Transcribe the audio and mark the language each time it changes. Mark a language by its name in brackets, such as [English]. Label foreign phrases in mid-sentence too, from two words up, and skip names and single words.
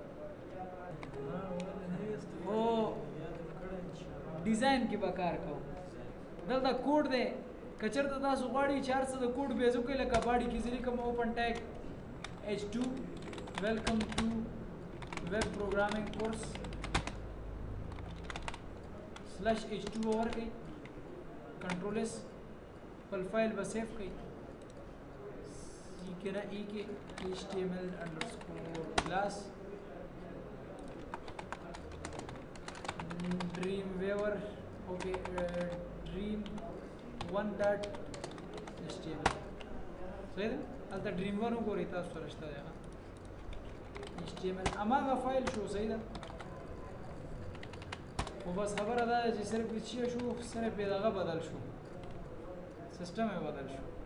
[Pashto] او ډیزاین کې به کار کوو دلته کوډ دی که چېرته تاسو غواړئ چې هر څه د کوډ بیز وکړئ لکه باډي کې زه لیکم [English] open tag H2 welcome to web programming course [Pashto] سلیش H2 ورکړئ [English] control S [Pashto] خپل فایل به سیف کړئ سی کې نه ای کې [English] HTML underscore class Dreamweaver okay [Pashto] dream1.html صحیح ده هلته dream1 وګورئ تاسو سره شته دی HTML هماغه فایل شو صحیح ده خو بس خبره دا ده چې صرف چې شو صرف یې دغه بدل شو سیسټم یې بدل شو